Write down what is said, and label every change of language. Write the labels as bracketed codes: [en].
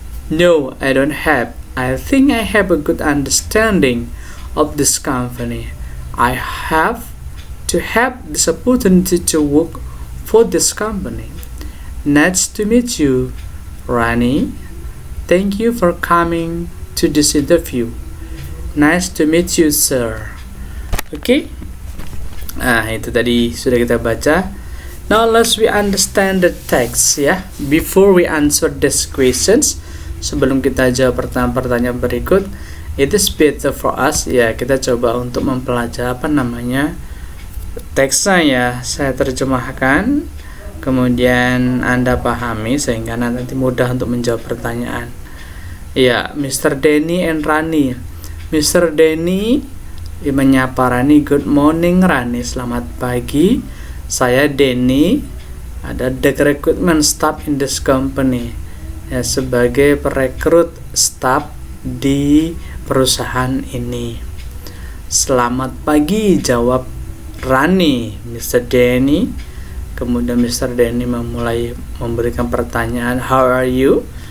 [en] No, I don't have. I think I have a good understanding of this company. I have to have this opportunity to work for this company. Nice to meet you, Rani. Thank you for coming to this interview. Nice to meet you, sir. Oke. [id] Nah, itu tadi sudah kita baca. [en] Now let's we understand the text ya. Before we answer these questions, [id] sebelum kita jawab pertanyaan berikut, [en] it is better for us ya, [id] kita coba untuk mempelajari teksnya ya. Saya terjemahkan, kemudian Anda pahami sehingga nanti mudah untuk menjawab pertanyaan. Ya, Mr. Denny and Rani. Mr. Denny menyapa Rani, [en] good morning Rani, [id] selamat pagi. [en] Saya Denny, ada the recruitment staff in this company. [id] Ya, sebagai perekrut staff di perusahaan ini. Selamat pagi, jawab Rani. Mr. Denny. Kemudian Mr. Denny memulai memberikan pertanyaan, [en] how are you?